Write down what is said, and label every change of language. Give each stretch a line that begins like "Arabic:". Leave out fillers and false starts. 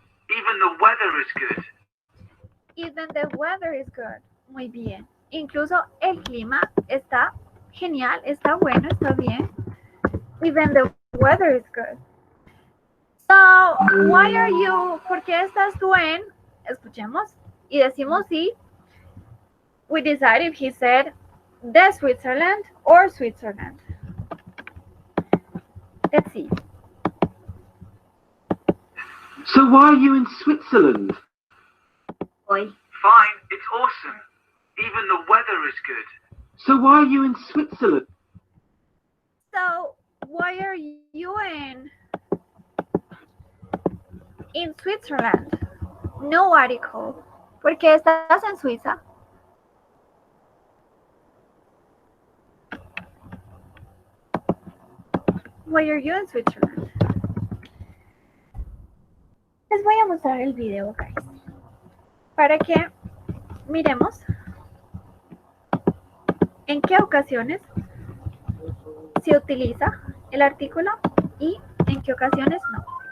English: Even the weather is good. Even the weather is good.
Spanish: Muy bien. Incluso el clima está genial, está bueno, está bien.
English: Even the weather is good. So, why are you?
Spanish: ¿Por qué estás tú en? Escuchemos y decimos sí.
English: We decide if he said the Switzerland or Switzerland. Let's see. So why are you in Switzerland? Boy. Fine, it's awesome. Even the weather is good. So why are you in Switzerland? So, why are you in Switzerland? No article.
Spanish: ¿Por qué estás en Suiza?
English: Why are you in Switzerland?
Spanish: Les voy a mostrar el video, guys, para que miremos en qué ocasiones se utiliza el artículo y en qué ocasiones no.